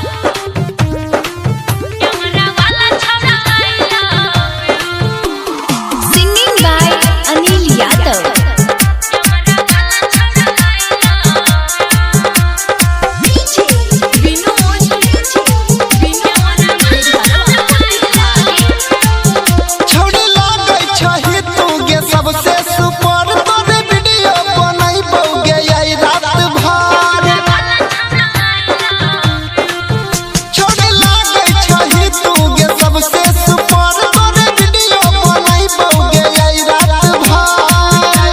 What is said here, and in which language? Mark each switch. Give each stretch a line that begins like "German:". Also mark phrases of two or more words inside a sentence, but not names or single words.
Maithili: कैमरा वाला छौड़ा,
English: I love you. Singing by Anil Yadav.
Maithili: कैमरा वाला छौड़ा,
English: I love you.
Maithili: DJ Vinod, छोड़ी लागै छही तू गे सबसे सुपर तोरे वीडियो बनाइबौ गे आई रात भर। छोड़ी लागै छही तू गे सबसे सुपर तोरे वीडियो बनाइबौ गे आई रात भर।